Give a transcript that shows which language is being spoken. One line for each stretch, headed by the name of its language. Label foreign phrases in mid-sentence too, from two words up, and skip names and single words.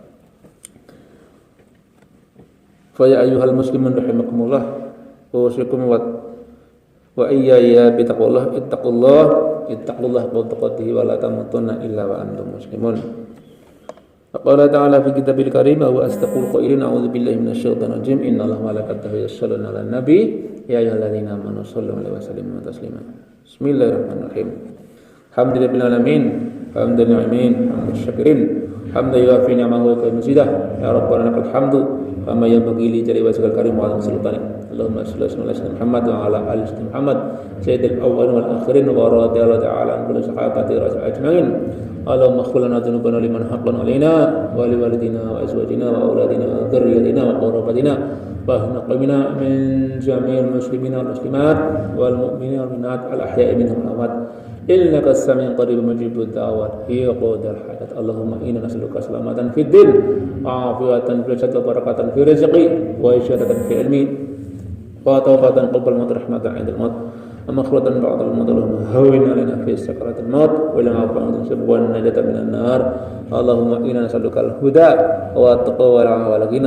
Arabic: فيا أيها المسلمون رحمكم الله وأوصيكم وإياي بتقوى الله اتقوا الله وتقاته ولا تموتن إلا وأنتم مسلمون. قال تعالى في الكتاب الكريم وأصدق القائلين أعوذ بالله من الشيطان الرجيم إن الله وملائكته يصلون على النبي يا أيها الذين آمنوا صلوا عليه وسلموا تسليما. بسم الله الرحمن الرحيم. الحمد لله العالمين، حمدا ناعمين، حمد الشاكرين حمدا يوافي نعمه ويكافئ مزيده. يا ربنا لك الحمد كما ينبغي لجلال وجهك الكريم وعظيم سلطانك. اللهم صل على سيدنا محمد وعلى آل سيدنا محمد سيد الأولين والآخرين ورضي الله تعالى عن كل صحابة رسول أجمعين. اللهم اغفر لنا ذنوبنا لمن حقا علينا ولوالدينا وأزواجنا وأولادنا وذرياتنا وقرابتنا ونقمنا من جميع المسلمين والمسلمات والمؤمنين والمؤمنات الأحياء منهم والأموات إنك السميع القريب مجيب الدعوات يا قاضي الحاجات. اللهم إنا نسألك سلامة في الدين وعافية في الجسد وبركة في رزق وإشادة في علم وتوبة قبل موت رحمة عند الموت ومغفرة بعد الموت. اللهم هون علينا في سكرات الموت ولنا عفوا والنجاة من النار. اللهم إنا نسألك الهدى والتقوى والغنى.